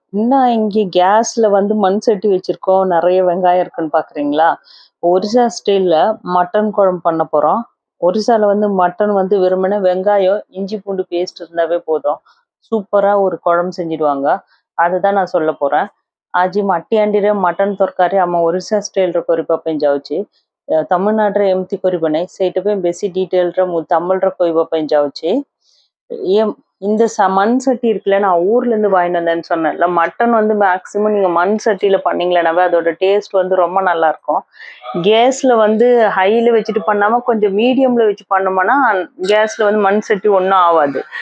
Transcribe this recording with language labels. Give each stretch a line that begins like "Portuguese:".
Tamil: இன்னும் இங்கே கேஸ்ல வந்து மண் சட்டி வச்சிருக்கோம். நிறைய வெங்காயம் இருக்குன்னு பார்க்குறீங்களா? ஒரிசா ஸ்டைல்ல மட்டன் குழம்பு பண்ண போறோம். ஒரிசால வந்து மட்டன் வந்து வெறுமனே வெங்காயம், இஞ்சி பூண்டு பேஸ்ட் இருந்தாவே போதும். சூப்பரா ஒரு குழம்பு செஞ்சுடுவாங்க. அதுதான் நான் சொல்ல போறேன்.
Odia: ଆଜି ମାଟି ହାଣ୍ଡିରେ ମଟନ ତରକାରୀ ଆମ ଓଡ଼ିଶା ଷ୍ଟାଇଲର କରିବା ପାଇଁ ଯାଉଛି। ତମିଳନାଡୁରେ ଏମିତି କରିବ ନାହିଁ, ସେଇଟା ପାଇଁ ବେଶୀ ଡିଟେଲରେ ମୁଁ ତାମିଲରେ କହିବା ପାଇଁ ଯାଉଛି।
Tamil: ஏன் இந்த மண் சட்டி இருக்குல்ல, நான் ஊர்ல இருந்து வாங்கிட்டு வந்தேன்னு சொன்னேன்ல, மட்டன் வந்து மேக்சிமம் நீங்க மண் சட்டியில பண்ணீங்களேனாவே அதோட டேஸ்ட் வந்து ரொம்ப நல்லா இருக்கும். கேஸ்ல வந்து ஹைல வச்சுட்டு பண்ணாம கொஞ்சம் மீடியம்ல வச்சு பண்ணோம்னா கேஸ்ல வந்து மண் சட்டி ஒன்றும் ஆகாது.